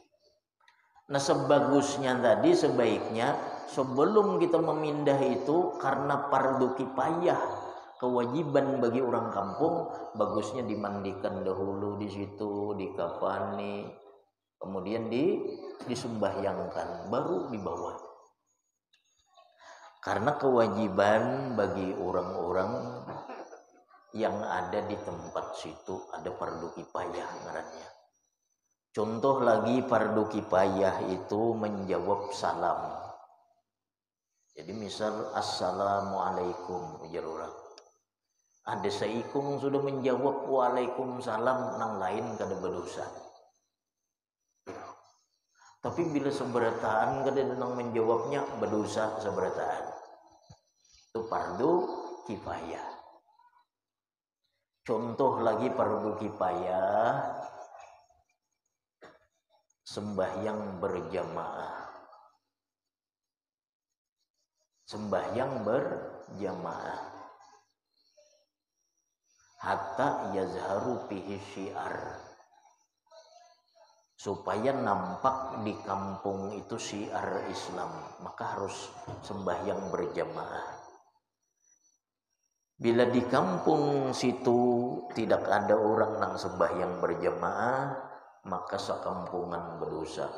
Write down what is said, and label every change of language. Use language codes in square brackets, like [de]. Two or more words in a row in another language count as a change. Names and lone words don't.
[bjn] Nah, sebagusnya tadi, sebaiknya sebelum kita memindah itu, karena fardu kifayah, kewajiban bagi orang kampung, bagusnya dimandikan dahulu di situ, dikafani, kemudian disembahyangkan, baru dibawa. Karena kewajiban bagi orang-orang yang ada di tempat situ ada fardu kifayah ngarannya. Contoh lagi fardu kifayah itu menjawab salam. Jadi misal assalamualaikum ujar orang. Ada seikung sudah menjawab waalaikumsalam, nang lain kada berdosa. Tapi bila seberataan kada nang menjawabnya berdosa seberataan. Itu fardu kifayah. Contoh lagi fardu kifayah, sembahyang berjamaah. Sembahyang berjamaah. [ar] حتى يظهر فيه شعار. [bjn] Supaya nampak di kampung itu syiar Islam, maka harus sembahyang berjamaah. Bila di kampung situ tidak ada orang nang sembahyang berjamaah, maka sekampungan berdosa.